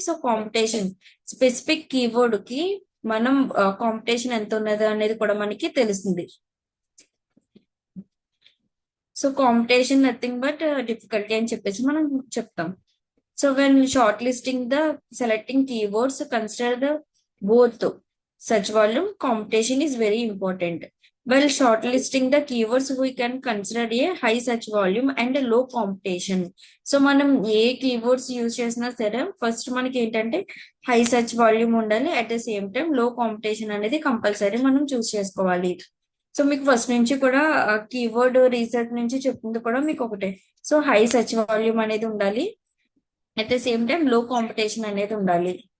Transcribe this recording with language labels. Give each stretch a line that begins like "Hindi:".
Telugu: So competition specific keyword కి మనం competition ఎంత ఉన్నది అనేది కూడా మనకి తెలుస్తుంది. So
English: competition nothing but difficulty
Telugu: అని చెప్పేసి మనం చెప్తాం.
English: So when shortlisting the selecting keywords, consider the both search volume, competition is very important. While shortlisting the keywords, we can consider a high search volume and a low competition.
Telugu: So మనం ఏ keywords use చేసినా సరే first మనకి ఏంటంటే high search volume ఉండాలి,
English: at the same time
Telugu: లో competition అనేది compulsory మనం చూస్ చేసుకోవాలి. సో మీకు ఫస్ట్ నుంచి కూడా కీవర్డ్ రీసెర్చ్ నుంచి చెప్తుంది కూడా మీకు ఒకటే. సో హై సెర్చ్ వాల్యూమ్ అనేది ఉండాలి,
English: at the same time
Telugu: లో కాంపిటీషన్ అనేది ఉండాలి.